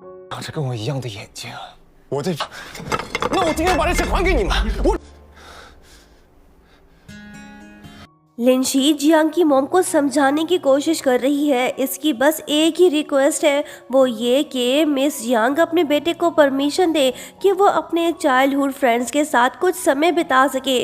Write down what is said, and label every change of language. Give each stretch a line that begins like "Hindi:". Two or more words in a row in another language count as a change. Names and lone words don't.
Chinese: 长着跟我一样的眼睛，我这，那我今天把这钱还给你们。我。
Hindi: लिंशी जियांग की मॉम को समझाने की कोशिश कर रही है। इसकी बस एक ही रिक्वेस्ट है, वो ये कि मिस जियांग अपने बेटे को परमिशन दे कि वो अपने
English: childhood friends
Hindi: के साथ कुछ समय बिता सके।